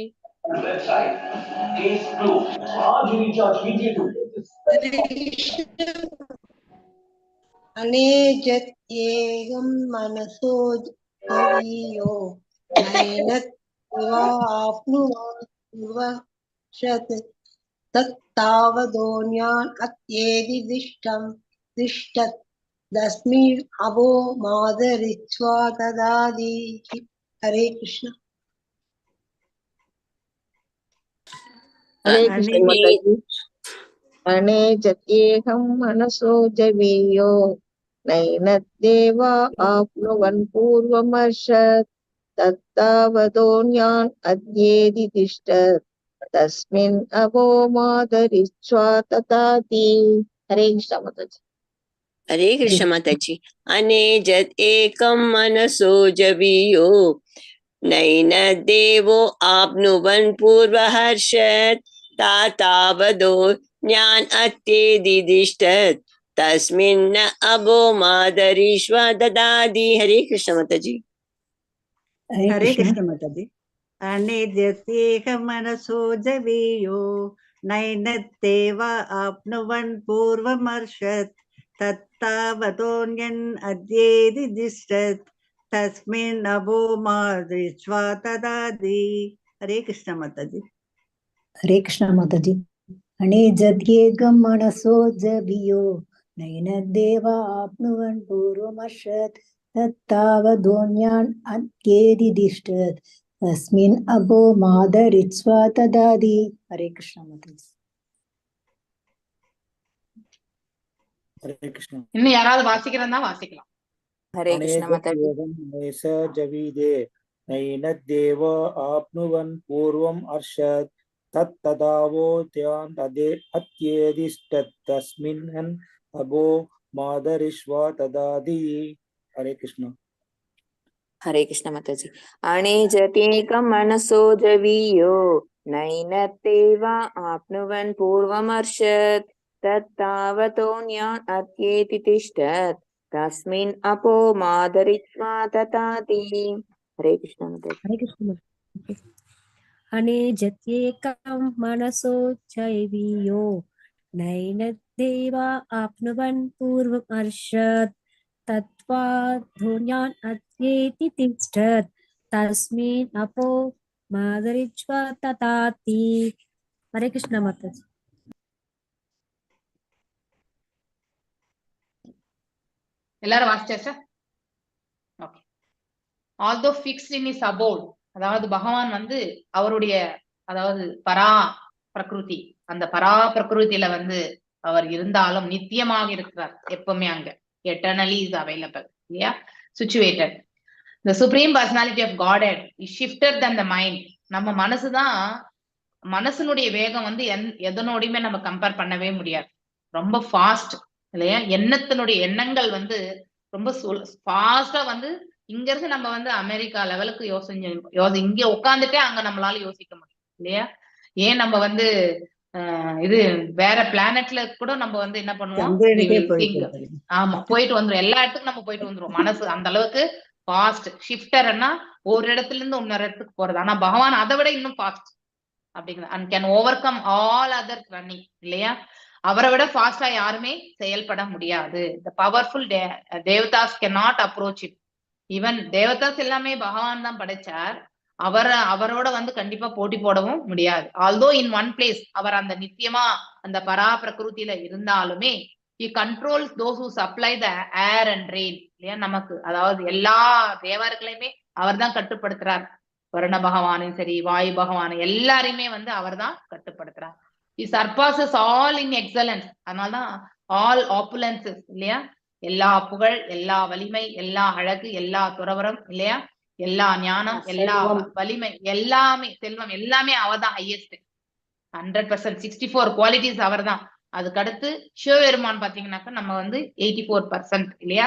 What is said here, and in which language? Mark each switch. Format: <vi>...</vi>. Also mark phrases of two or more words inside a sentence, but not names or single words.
<sa>अनेजत् एकं मनसो जवीयो नैनत् देवा आप्नुवन् पूर्वमर्षत् तद्धावतोऽन्यान् अत्येति तिष्ठत् तस्मिन् अपो मातरिश्वा दधाति.</sa> <ta>ஹரே கிருஷ்ணா.</ta> <hi>हरे कृष्ण माताजी।</hi> <sa>अनेजत्येहं मनसो जवीयो नैनद्देवा आप्नुवन् पूर्वमर्षत् तत्तावदोऽन्यान् अद्येति तिष्ठत् तस्मिन् अभो मादरिच्वा तताति।</sa> <hi>हरे कृष्ण माताजी। हरे कृष्ण माताजी।</hi> <sa>अनेजत् एकं मनसो जवीयो नैन देवो आप्नुवन् पूर्वहर्षत् तातावदो ज्ञान अत्येदिष्टत् तस्मिन् अभो मादरीश्वा ददाति।</sa> <hi>हरे कृष्ण माताजी। हरे कृष्ण माताजी।</hi> <sa>अनेजत्येह मनसो जवीयो नैनद्देवा आप्नुवन् पूर्वमर्षत् तत्तावदोऽन्यन् अद्येति दिष्टत् तस्मिन् अभो मादरिच्वा तदाति।</sa> <hi>हरे कृष्ण माताजी। हरे कृष्ण माताजी।</hi> <sa>अनेजद्येगं मनसो जवियो नैनद्देवा आप्नुवन् पूर्वमर्षत् तत्तावदोऽन्यान् अद्येति दिष्टत् तस्मिन् अभो मादरिच्वा तदाति।</sa> <hi>हरे कृष्ण माताजी। हरे कृष्ण।</hi> <ta>இன்னும் யாராவது வாசிக்கிறதா வாசிக்கலாம்.</ta> <hi>हरे कृष्ण माताजी।</hi> <sa>जवीदे नैनद्देव आप्नुवन् पूर्वम् अर्षत् तत्तदावोत्यान् अत्येदिष्टत् तस्मिन् अभो मादरिश्वा तदाति।</sa> <hi>हरे कृष्ण। हरे कृष्ण माताजी।</hi> <sa>अनेजत्येकं मनसो जवीयो नैनद्देवा आप्नुवन् पूर्वमर्षत् तत्तावतोऽन्यान् अत्येति तिष्ठत् तस्मिन् अपो मादरित्वा तथाति</sa> <hi>हरे कृष्ण माताजी हरे कृष्ण</hi> <sa>अनेजत्येकं मनसो चैवीयो नैनद्देवा आप्नुवन् पूर्वमर्षत् तत्त्वाद्धोन्यान् अत्येति तिष्ठत् तस्मिन् अपो मादरिच्वा तथाति</sa> <hi>हरे कृष्ण माताजी</hi> <ta>எல்லாரும் வாசிச்சாச்சா? ஓகே.</ta> <en>although fixed in his abode,</en> <ta>அதாவது பகவான் வந்து அவருடைய அதாவது</ta> <sa>परा प्रकृति,</sa> <ta>அந்த பரா பிரகிருதியில வந்து அவர் இருந்தாலும் நித்தியமாக இருக்கிறார் எப்பவுமே. அங்க</ta> <en>eternally is available</en> <ta>இல்லையா, சிச்சுவேட்டட்.</ta> <en>The supreme personality of Godhead is shifted than the mind.</en> <ta>நம்ம மனசுதான், மனசுனுடைய வேகம் வந்து எதனோடையுமே நம்ம கம்பேர் பண்ணவே முடியாது, ரொம்ப ஃபாஸ்ட் இல்லையா. எண்ணத்தினுடைய எண்ணங்கள் வந்து ரொம்ப ஃபாஸ்டா வந்து இங்க இருந்து நம்ம வந்து அமெரிக்கா லெவலுக்கு இங்க உட்காந்துட்டே அங்க நம்மளால யோசிக்க முடியும் இல்லையா. ஏன் நம்ம வந்து இது வேற பிளானட்ல கூட நம்ம வந்து என்ன பண்ணுவோம், ஆமா போயிட்டு வந்துரும், எல்லா இடத்துக்கும் நம்ம போயிட்டு வந்துருவோம். மனசு அந்த அளவுக்கு ஃபாஸ்ட் ஷிஃப்டர்னா ஒரு இடத்துல இருந்து இன்னொரு இடத்துக்கு போறது. ஆனா பகவான் அதை விட இன்னும் ஃபாஸ்ட் அப்படிங்கிறது.</ta> <en>and can over come all other running இல்லையா.</en> <ta>அவரை விட ஃபாஸ்டா யாருமே செயல்பட முடியாது.</ta> <en>the powerful Devatas can not approach it.</en> <ta>ஈவன் தேவதாஸ் எல்லாமே பகவான் தான் படைச்சார், அவரோட வந்து கண்டிப்பா போட்டி போடவும் முடியாது.</ta> <en>although in one place</en> <ta>அவர் அந்த நித்தியமா அந்த பரா பிரகிருதியில இருந்தாலுமே</ta> <en>he controls those who supply the air and rain</en> <ta>இல்லையா நமக்கு. அதாவது எல்லா தேவர்களையுமே அவர் தான் கட்டுப்படுத்துறார். வருண பகவானும் சரி, வாயு பகவான் எல்லாரையுமே வந்து அவர் தான் கட்டுப்படுத்துறார்.</ta> <en>he surpasses all in excellence.</en> <ta>அதனால்தான்</ta> <en>all opulences</en> <ta>இல்லையா, எல்லா புகழ், எல்லா வலிமை, எல்லா அழகு, எல்லா துறவரம் இல்லையா, எல்லா ஞானம், எல்லா வலிமை, எல்லாமே செல்வம், எல்லாமே அவர் தான் ஹையஸ்ட். 100%, 64 குவாலிட்டிஸ் அவர் தான். அதுக்கு அடுத்து சிவபெருமான் பாத்தீங்கன்னாக்கா நம்ம வந்து 84% இல்லையா.</ta>